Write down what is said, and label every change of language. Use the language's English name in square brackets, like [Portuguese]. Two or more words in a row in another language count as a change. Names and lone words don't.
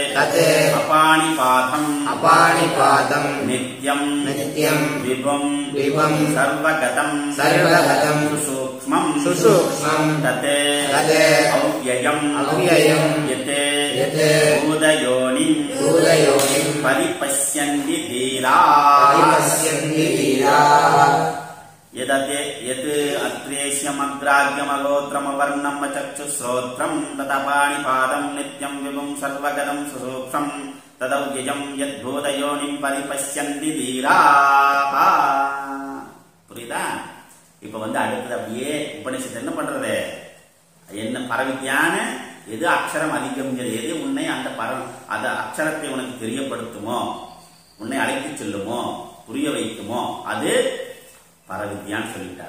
[Sanskrit] अपाणिपादं नित्यं विभुं सर्वगतं सुसूक्ष्मं तत् अव्ययं यत् भूतयोनिं परिपश्यन्ति धीराः. यत् अत्रेष्यमग्राह्यमगोत्रमवर्णम् अचक्षुश्रोत्रम् तदपाणिपादम् नित्यम् विभुम् सर्वगदम् सुसूक्ष्मम् तदव्ययम् यद्भूतयोनिम् परिपश्यन्ति धीराः. [Tamil] புரியுதா? இப்ப அடுத்தது அப்படியே உபநிஷத்து என்ன பண்றது, என்ன பரவித்யான எது அக்ஷரம் அதிகம்ங்கிறது, எது உன்னை அந்த அந்த அக்ஷரத்தை உனக்கு தெரியப்படுத்துமோ, உன்னை அழைத்து செல்லுமோ, புரிய வைக்குமோ, அது பரவித்யான்னு சொல்லிட்டார்.